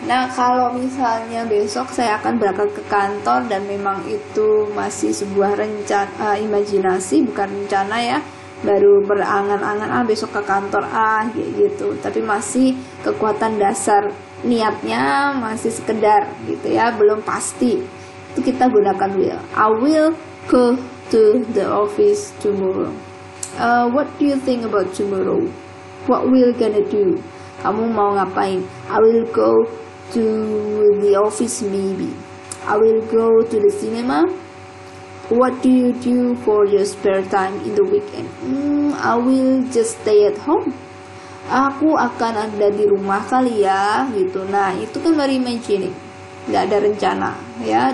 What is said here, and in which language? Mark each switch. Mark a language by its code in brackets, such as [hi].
[id] Nah, kalau misalnya besok saya akan berangkat ke kantor dan memang itu masih sebuah rencana, imajinasi, bukan rencana ya, baru berangan-angan besok ke kantor kayak gitu, tapi masih kekuatan dasar niatnya masih sekedar gitu ya, belum pasti, itu kita gunakan will. [en] I will go to the office tomorrow. What do you think about tomorrow? What will gonna do? [id] Kamu mau ngapain? [en] I will go to the office maybe. I will go to the cinema. What do you do for your spare time in the weekend? I will just stay at home. [id] Aku akan ada di rumah kali ya, gitu. Nah, itu kan baru imagining, nggak ada rencana, ya.